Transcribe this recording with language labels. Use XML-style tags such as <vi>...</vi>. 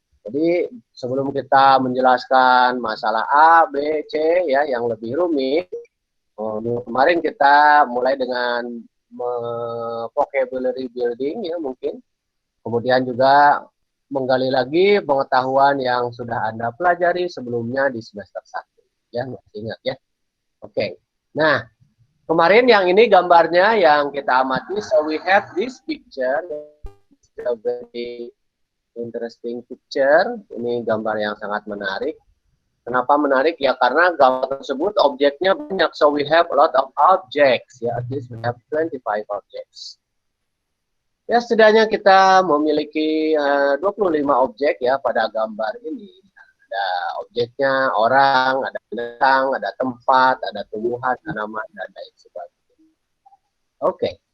<id>Jadi sebelum kita menjelaskan masalah A, B, C, ya, yang lebih rumit, kemarin kita mulai dengan vocabulary building, ya mungkin, kemudian juga menggali lagi pengetahuan yang sudah Anda pelajari sebelumnya di semester 1. Ya, ingat ya. Oke. Nah, kemarin yang ini gambarnya yang kita amati.</id> <en>So we have this picture. A very interesting picture.</en> <id>Ini gambar yang sangat menarik. Kenapa menarik? Ya karena gambar tersebut objeknya banyak.</id> <en>So we have a lot of objects. Ya, at least we have 25 objects.</en> <id>Ya, setidaknya kita memiliki 25 objek ya pada gambar ini. Ada objeknya orang, ada binatang, ada tempat, ada tumbuhan, tanaman, dan lain sebagainya. Oke.</id>